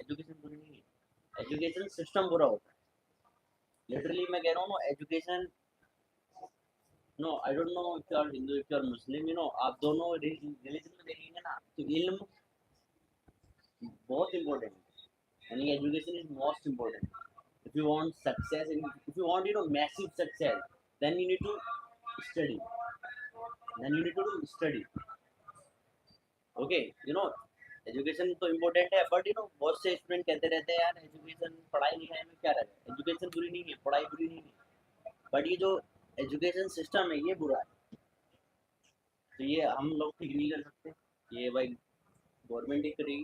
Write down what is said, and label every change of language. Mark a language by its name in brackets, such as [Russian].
[Hindi] Education बुरी नहीं है, एजुकेशन सिस्टम बुरा होता है। लिटरली मैं कह रहा हूँ education [English] no I don't know if you are Hindu if you are Muslim, [Hindi] आप दोनों रिलीजन में देखेंगे ना तो इल्म बहुत इम्पोर्टेंट है, [English] यानी education is most important. if you want success in if you want massive success, then you need to study, study, okay. [Hindi] Education तो इम्पोर्टेंट है, बट बहुत से स्टूडेंट कहते रहते हैं यार एजुकेशन पढ़ाई लिखाई में क्या रहेगा, एजुकेशन बुरी नहीं है, पढ़ाई बुरी नहीं है, बट ये जो एजुकेशन सिस्टम है ये बुरा है। तो ये हम लोग ठीक नहीं कर सकते, ये भाई गवर्नमेंट ही करेगी।